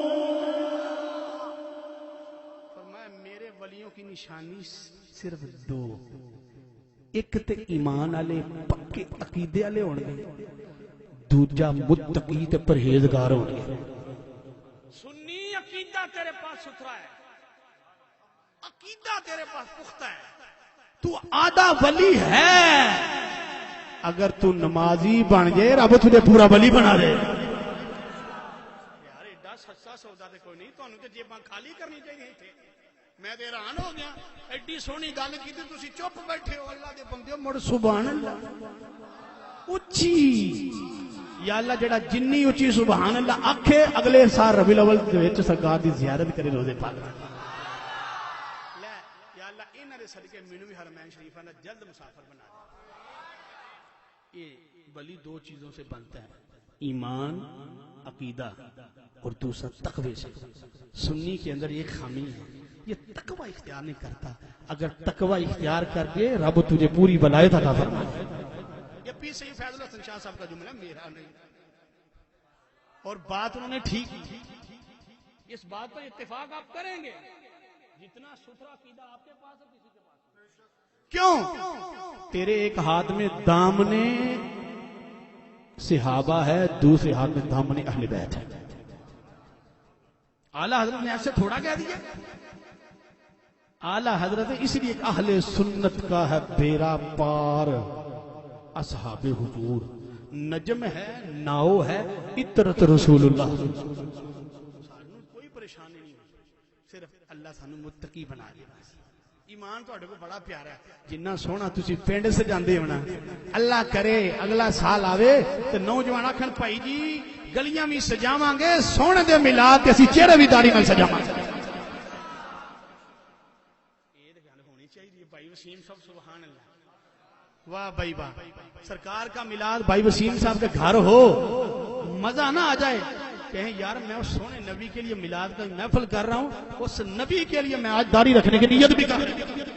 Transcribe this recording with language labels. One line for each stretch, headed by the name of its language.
Punjabi: فرمایا میرے ولیوں کی نشانی صرف دو، ایک تے ایمان والے پکے عقیدے والے ہون گے، دوجا متقی تے پرہیزگار ہون گے.
Urdu: سنی عقیدہ تیرے پاس ستھرا ہے، عقیدہ تیرے پاس پختہ ہے، تو آدھا ولی ہے. اگر تو نمازی بن جائے رب تجھے پورا ولی بنا دے.
Punjabi: یار ایڈا سستا سودا تے کوئی نہیں. تانوں تے جیباں خالی کرنی چاہیے تھے. میں تے حیران ہو گیا، ایڈی سونی گل کیتی تسی چپ بیٹھے ہو. اللہ دے بندیو مڑ سبحان اللہ اچھی. یا اللہ جڑا جنی اچھی سبحان اللہ آکھے اگلے سال ربیع الاول دے وچ سرکار دی زیارت کرے روزے پاک. لے یا اللہ انہاں دے صدقے مینوں بھی حرمین شریفاں دا جلد مسافر بنا دے.
Urdu: یہ ولی دو چیزوں سے بنتا ہے، ایمان عقیدہ اور دوسرا تقوی سے. سنی کے اندر ایک خامی ہے، یہ تقوی اختیار نہیں کرتا. اگر تقوی اختیار کر کے رب تجھے پوری ولایت عطا فرمائے. یہ پیر سید فیض الحسن شاہ صاحب کا جملہ میرا نہیں، اور بات انہوں نے ٹھیک کی. اس بات پر اتفاق آپ کریں گے، جتنا ستھرا عقیدہ آپ کے پاس ہے کسی کے پاس. کیوں؟ تیرے ایک ہاتھ میں دامنے صحابہ ہے، دوسرے ہاتھ میں دامنے اہل بیت ہے. اعلی حضرت نے ایسے تھوڑا کہہ دیا. اعلی حضرت اس لیے اہل سنت کا ہے بیڑا پار. اصحاب حضور نجم ہے، ناؤ ہے، اطرت رسول اللہ.
Punjabi: سانو کوئی پریشانی نہیں، صرف اللہ سانو متقی بنا دے.
Urdu: ایمان تہاڈے کو بڑا پیارا ہے.
Punjabi: جنہ سونا تسی پنڈ سجاندے ہو نا، اللہ کرے اگلا سال آوے تے نوجوان آکھن بھائی جی گلیاں بھی سجاواں گے، سونے دے میلاد تے اسی چہرے بھی داڑھی نال سجاواں گے. یہ تے گل ہونی چاہیے.
Urdu: بھائی وسیم صاحب سبحان اللہ. واہ بھائی واہ. سرکار کا میلاد بھائی وسیم صاحب کے گھر ہو، مزہ نہ آ جائے، کہیں یار میں اس سونے نبی کے لیے میلاد کا محفل کر رہا ہوں، اس نبی کے لیے میں آج داڑھی رکھنے کی نیت بھی کر رہا ہوں.